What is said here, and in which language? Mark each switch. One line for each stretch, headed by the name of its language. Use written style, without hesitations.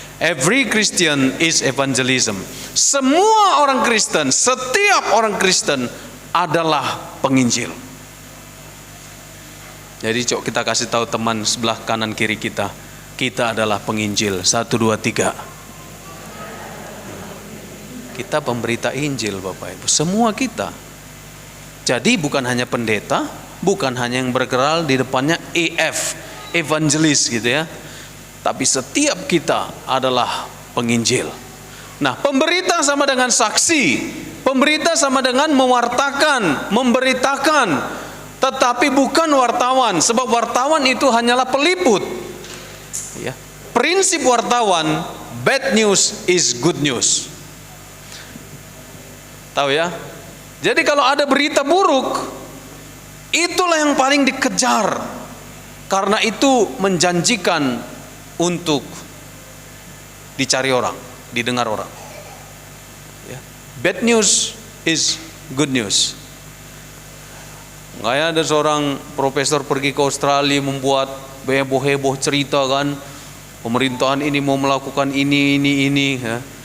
English: Every Christian is evangelism.
Indonesian: Semua orang Kristen, setiap orang Kristen adalah penginjil. Jadi kita kasih tahu teman sebelah kanan kiri kita adalah penginjil. 1, 2, 3. Kita pemberita Injil Bapak Ibu, semua kita. Jadi bukan hanya pendeta, bukan hanya yang bergerak di depannya EF, evangelis gitu ya. Tapi setiap kita adalah penginjil. Nah, pemberita sama dengan saksi. Pemberita sama dengan mewartakan, memberitakan, tetapi bukan wartawan, sebab wartawan itu hanyalah peliput. Ya. Prinsip wartawan,
English: bad news is good news.
Indonesian: Tahu ya? Jadi kalau ada berita buruk, itulah yang paling dikejar, karena itu menjanjikan untuk dicari orang, didengar orang.
English: Bad news is good news.
Indonesian: Kayak ada seorang profesor pergi ke Australia membuat heboh-heboh cerita kan, pemerintahan ini mau melakukan ini ya.